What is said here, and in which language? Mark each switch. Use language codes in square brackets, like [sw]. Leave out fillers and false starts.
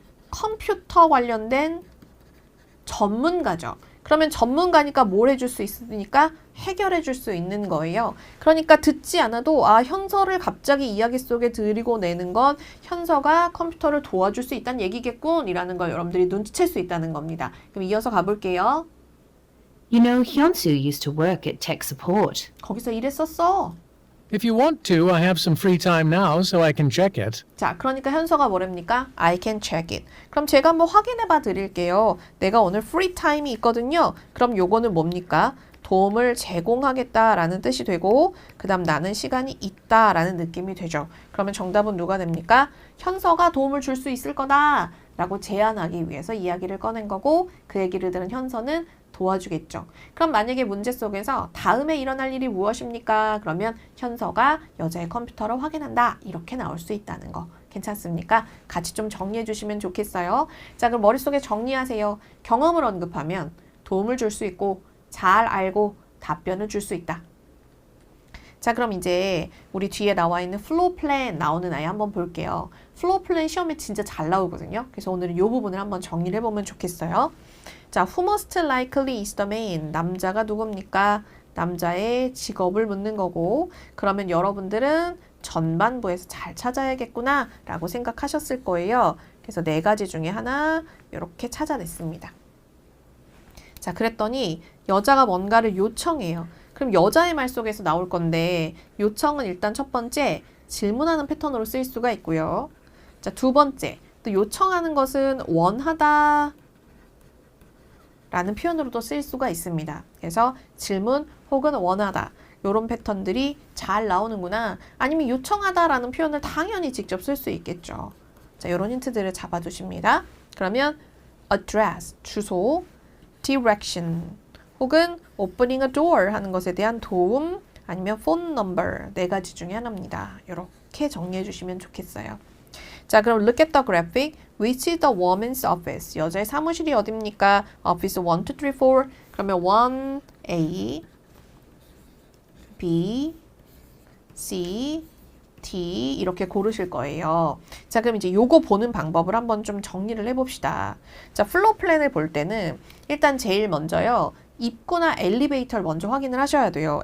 [ko] 컴퓨터 관련된 전문가죠. 그러면 전문가니까 뭘 해줄 수 있으니까 해결해 줄 수 있는 거예요. 그러니까 듣지 않아도 아, 현서를 갑자기 이야기 속에 들이고 내는 건 현서가 컴퓨터를 도와줄 수 있다는 얘기겠군 이라는 걸 여러분들이 눈치챌 수 있다는 겁니다. 그럼 이어서 가볼게요. [en] You know, Hyunsu used to work at tech support. [ko] 거기서 일했었어. [en] If you want to, I have some free time now, so I can check it. [ko] 자, 그러니까 현서가 뭐랍니까? [en] I can check it. [ko] 그럼 제가 한번 확인해 봐 드릴게요. 내가 오늘 free time이 있거든요. 그럼 요거는 뭡니까? 도움을 제공하겠다라는 뜻이 되고 그 다음 나는 시간이 있다라는 느낌이 되죠. 그러면 정답은 누가 됩니까? 현서가 도움을 줄 수 있을 거다 라고 제안하기 위해서 이야기를 꺼낸 거고 그 얘기를 들은 현서는 도와주겠죠. 그럼 만약에 문제 속에서 다음에 일어날 일이 무엇입니까? 그러면 현서가 여자의 컴퓨터를 확인한다. 이렇게 나올 수 있다는 거. 괜찮습니까? 같이 좀 정리해 주시면 좋겠어요. 자, 그럼 머릿속에 정리하세요. 경험을 언급하면 도움을 줄 수 있고 잘 알고 답변을 줄 수 있다. 자, 그럼 이제 우리 뒤에 나와 있는 플로우 플랜 나오는 아이 한번 볼게요. 플로우 플랜 시험에 진짜 잘 나오거든요. 그래서 오늘은 이 부분을 한번 정리를 해보면 좋겠어요. [en] 자, who most likely is the man? [ko] 남자가 누굽니까? 남자의 직업을 묻는 거고 그러면 여러분들은 전반부에서 잘 찾아야겠구나 라고 생각하셨을 거예요. 그래서 4가지 중에 하나 이렇게 찾아냈습니다. 자, 그랬더니 여자가 뭔가를 요청해요. 그럼 여자의 말 속에서 나올 건데 요청은 일단 첫 번째 질문하는 패턴으로 쓰일 수가 있고요. 자, 두 번째 또 요청하는 것은 원하다 라는 표현으로도 쓰일 수가 있습니다. 그래서 질문 혹은 원하다 이런 패턴들이 잘 나오는구나. 아니면 요청하다 라는 표현을 당연히 직접 쓸 수 있겠죠. 자, 이런 힌트들을 잡아두십니다. 그러면 address, 주소, direction 혹은 [en] opening a door [ko] 하는 것에 대한 도움 아니면 phone number 4가지 중에 하나입니다. 이렇게 정리해 주시면 좋겠어요. 자, 그럼 [en] look at the graphic. Which is the woman's office? [ko] 여자의 사무실이 어딥니까? [en] office 1, 2, 3, 4. [ko] 그러면 1, A, B, C, D 이렇게 고르실 거예요. 자, 그럼 이제 요거 보는 방법을 한번 좀 정리를 해봅시다. 자, 플로우 플랜을 볼 때는 일단 제일 먼저요. 입구나 엘리베이터를 먼저 확인을 하셔야 돼요.